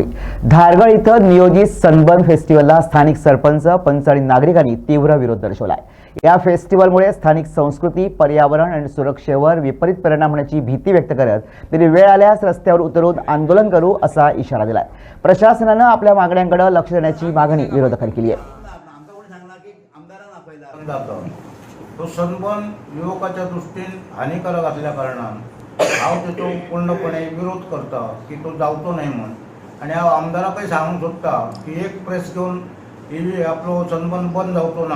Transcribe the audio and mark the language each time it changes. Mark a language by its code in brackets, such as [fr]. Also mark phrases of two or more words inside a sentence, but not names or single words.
[mr] धारगळ इथं नियोजित सनबर्न फेस्टिवलला स्थानिक सरपंच, पंच आणि नागरिकांनी तीव्र विरोध दर्शवलाय. या फेस्टिवलमुळे स्थानिक संस्कृती, पर्यावरण आणि सुरक्षेवर विपरीत परिणाम होण्याची भीती व्यक्त करत त्यांनी वेळ आल्यास रस्त्यावर उतरून आंदोलन करू असा इशारा दिलाय. प्रशासनानं आपल्या मागण्यांकडे लक्ष देण्याची मागणी विरोधकांनी केली आहे. [kok] तो सनबर्न युवकाच्या दृष्टीन हानिकारक असल्या कारणान हांव तेचो पूर्णपणे विरोध करता की तो जावचो न्हय म्हण. आनी हांव आमदाराकय सांगूंक सोदता की एक प्रेस घेवन ही आपलो सनबर्न बंद जावचो ना.